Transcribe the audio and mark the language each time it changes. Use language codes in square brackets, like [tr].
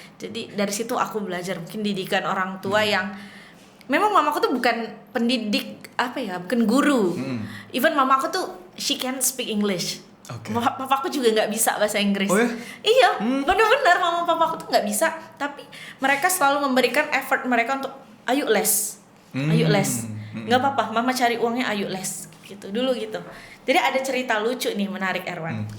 [id] Jadi dari situ aku belajar mungkin didikan orang tua yang memang mamaku tuh bukan pendidik bukan guru. [en] Even [id] mamaku tuh [en] she can speak English. [id] Papaku juga nggak bisa bahasa Inggris. Oh ya? Iya, benar-benar mama papaku tuh nggak bisa. Tapi mereka selalu memberikan effort mereka untuk ayo les, nggak apa-apa, mama cari uangnya ayo les, gitu dulu gitu. Jadi ada cerita lucu nih menarik Erwan.